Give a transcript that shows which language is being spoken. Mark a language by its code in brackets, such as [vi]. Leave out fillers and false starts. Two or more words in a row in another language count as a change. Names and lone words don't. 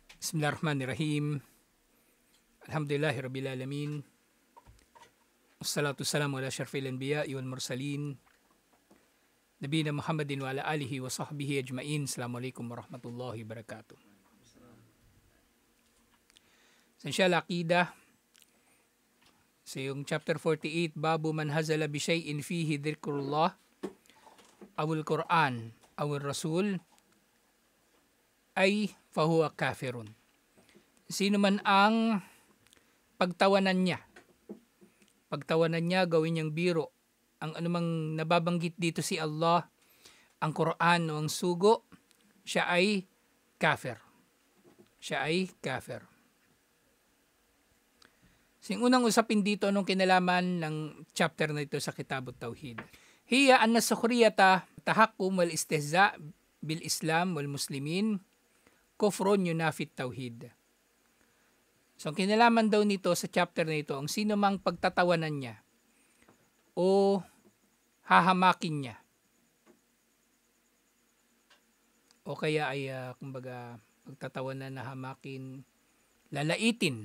[ar] بسم الله الرحمن الرحيم. الحمد لله رب العالمين. والصلاة والسلام على أشرف الأنبياء والمرسلين. نبينا محمد وعلى آله وصحبه أجمعين. السلام عليكم ورحمة الله وبركاته. [tl] Esensyal Aqidah. So yung chapter 48, [ar] باب من هزل بشيء فيه ذكر الله أو القرآن أو الرسول أي فهو كافر. [tl] Sino man ang pagtawanan niya, gawin niyang biro, ang anumang nababanggit dito si Allah, ang Quran o ang sugo, siya ay kafir. So, yung unang usapin dito, anong kinalaman ng chapter na ito sa Kitab at-Tauhid? [ar] هي أن السخرية والتهكم والاستهزاء بالإسلام والمسلمين كفر ينافي التوحيد. [tl] So, ang kinalaman daw nito sa chapter na ito, ang sino mang pagtatawanan niya o hahamakin niya o kaya ay kumbaga pagtatawanan na hamakin, lalaitin.